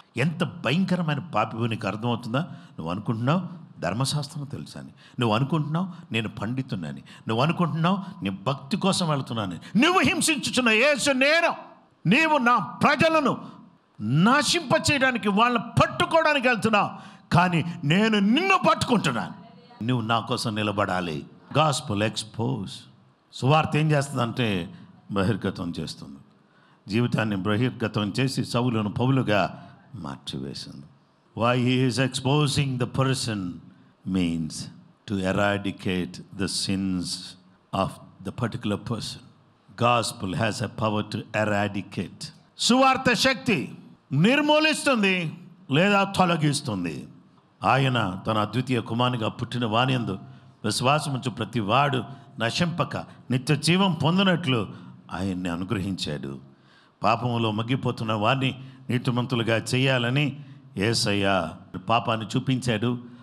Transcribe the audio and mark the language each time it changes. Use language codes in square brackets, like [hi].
[te] ఎంత భయంకరమైన పాపివో నీకు అర్థమవుతుందా? నువ్వు అనుకుంటున్నావు ధర్మశాస్త్రం తెలుసా అని, నువ్వు అనుకుంటున్నావు నేను పండితున్నాను, నువ్వు అనుకుంటున్నావు నేను భక్తి కోసం వెళ్తున్నాను, నువ్వు హింసించుచున్న యేసు నేను, నీవు నా ప్రజలను నాశింప చేయడానికి వాళ్ళని పట్టుకోవడానికి వెళ్తున్నావు, కానీ నేను నిన్ను పట్టుకుంటున్నాను, నువ్వు నా కోసం నిలబడాలి. [en] Gospel expose. [te] సువార్త ఏం చేస్తుందంటే బహిర్గతం చేస్తుంది, జీవితాన్ని బహిర్గతం చేసి సౌలును పౌలుగా మార్చివేసింది. [en] Why he is exposing the person means to eradicate the sins of the particular person. Gospel has a power to eradicate. [te] సువార్త శక్తి నిర్మూలిస్తుంది లేదా తొలగిస్తుంది. ఆయన తన అద్వితీయ కుమారునిగా పుట్టిన వానియందు విశ్వాసముంచు ప్రతి వాడు నశింపక నిత్య జీవం పొందినట్లు ఆయన్ని అనుగ్రహించాడు. పాపములో మగ్గిపోతున్న వారిని నీతిమంతులుగా చేయాలని యేసయ్య పాపాన్ని చూపించాడు.